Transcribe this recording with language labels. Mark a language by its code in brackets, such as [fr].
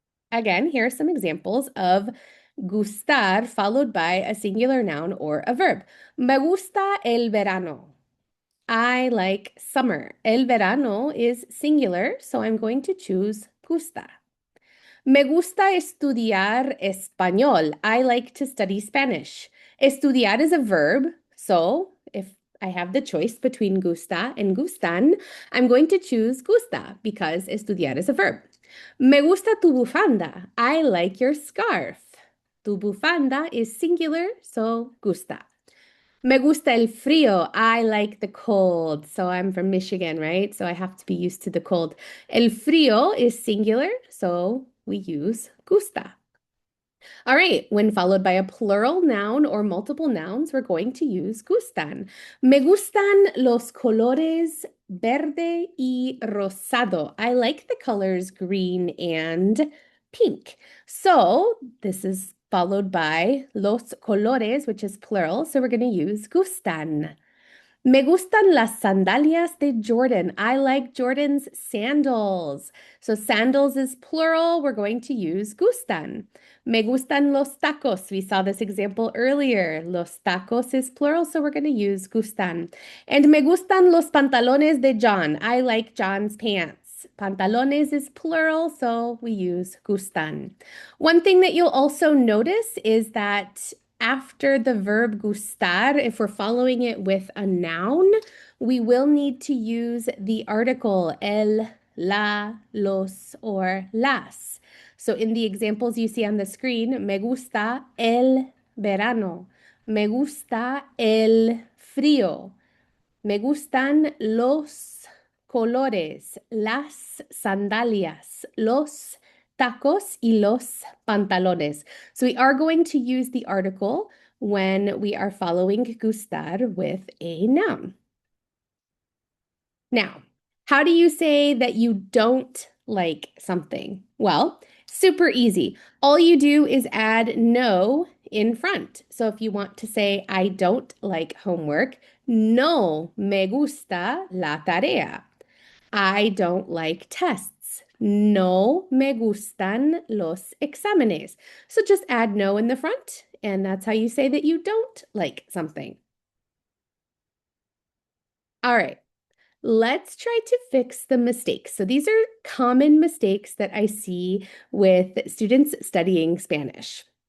[en] Again, here are some examples of gustar followed by a singular noun or a verb. [es] Me gusta el verano. [en] I like summer. [es] El verano [en] is singular, so I'm going to choose gusta. [es] Me gusta estudiar español. [en] I like to study Spanish. Estudiar is a verb, so if I have the choice between gusta and gustan, I'm going to choose gusta because estudiar is a verb. [es] Me gusta tu bufanda. [en] I like your scarf. [es] Tu bufanda [en] is singular, so [es] gusta. Me gusta el frío. [en] I like the cold. So I'm from Michigan, right? So I have to be used to the cold. [es] El frío [en] is singular, so we use gusta. All right, when followed by a plural noun or multiple nouns, we're going to use gustan. [es] Me gustan los colores verde y rosado. [en] I like the colors green and pink. So this is followed by [es] los colores, [en] which is plural. So we're going to use gustan. [es] Me gustan las sandalias de Jordan. [en] I like Jordan's sandals. So sandals is plural. We're going to use gustan. [es] Me gustan los tacos. [en] We saw this example earlier. [es] Los tacos [en] is plural, so we're going to use gustan. [es] And me gustan los pantalones de John. [en] I like John's pants. Pantalones is plural, so we use gustan. One thing that you'll also notice is that after the verb gustar, if we're following it with a noun, we will need to use the article el, la, los, or las. So in the examples you see on the screen, [es] me gusta el verano, me gusta el frío, me gustan los colores, las sandalias, los tacos y los pantalones. [en] So we are going to use the article when we are following gustar with a noun. Now, how do you say that you don't like something? Well, super easy. All you do is add no in front. So if you want to say, I don't like homework, [es] no me gusta la tarea. [en] I don't like tests. [es] No me gustan los exámenes. [en] So just add no in the front, and that's how you say that you don't like something. All right. Let's try to fix the mistakes. So these are common mistakes that I see with students studying Spanish.